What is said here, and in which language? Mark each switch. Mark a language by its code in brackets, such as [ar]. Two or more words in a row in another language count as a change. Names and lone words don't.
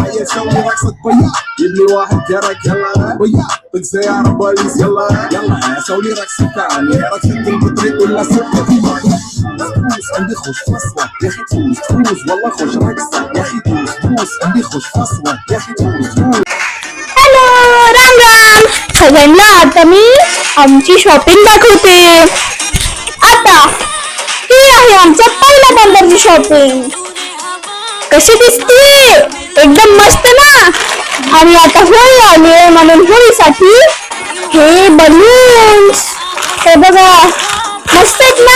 [ar] هيا سوي رقصة بيا جيب لي واحد كرك يلا بيا طق سيارة بوليس يلا يلا سوي رقصة ثانية رقصة البطريق ولا سكة فلوس عندي خوش فصلة يا اخي فلوس والله خوش رقصة يا اخي فلوس عندي خوش فصلة يا اخي فلوس. [mr] हॅलो राम राम सगळ्यांना. आता मी आमची शॉपिंग दाखवते. आता ही आहे आमच्या पहिल्या बंदरची शॉपिंग. कशी दिसते? एकदम मस्त ना. आणि आता होळी आली आहे म्हणून होळीसाठी हे बलून्स हे बघा मस्त आहेत ना.